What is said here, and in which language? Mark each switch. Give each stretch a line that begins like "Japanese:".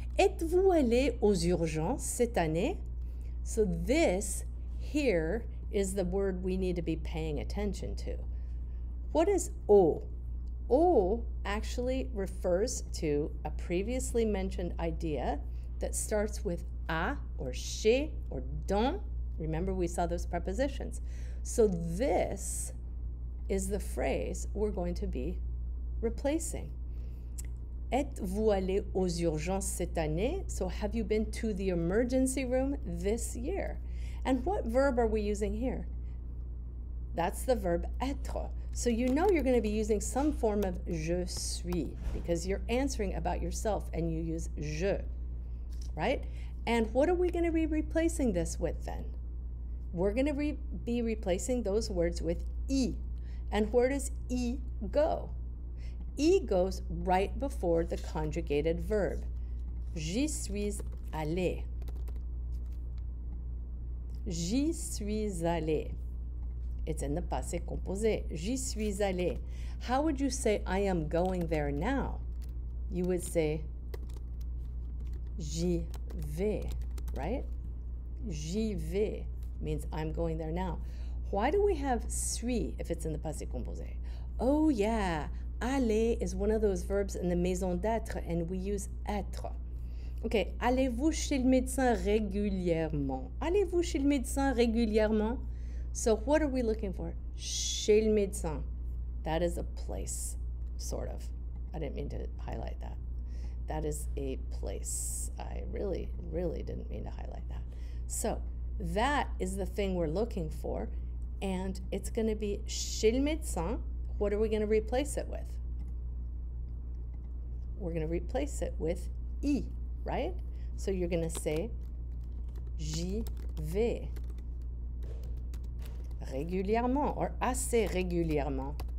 French: Êtes-vous allé aux urgences cette année?
English: So this here is the word we need to be paying attention to. What is au? Au actually refers to a previously mentioned idea that starts with à or chez or dans. Remember, we saw those prepositions. So this is the phrase we're going to be replacing.
French: Êtes-vous allé aux urgences cette année?
English: So have you been to the emergency room this year? And what verb are we using here? That's the verb être. So you know you're going to be using some form of
French: je suis
English: because you're answering about yourself and you use je, right? And what are we going to be replacing this with then? We're going to be replacing those words with I. And where does I go? I goes right before the conjugated verb.
French: J'y suis allé. J'y suis allé.
English: It's in the passé composé. J'y suis allé. How would you say I am going there now? You would say
French: j'y vais,
English: right?
French: J'y vais
English: means I'm going there now. Why do we have suis if it's in the passé composé? Oh yeah, aller is one of those verbs in the maison d'être, and we use être.
French: Okay, allez-vous chez le médecin régulièrement? Allez-vous chez le médecin régulièrement?
English: So what are we looking for?
French: Chez le médecin.
English: That is a place, sort of. I didn't mean to highlight that. That is a place. I really, really didn't mean to highlight that. So that is the thing we're looking for, and it's going to be
French: chez le médecin.
English: What are we going to replace it with? We're going to replace it with I, right? So you're going to say
French: j'y vais régulièrement
English: or
French: assez régulièrement.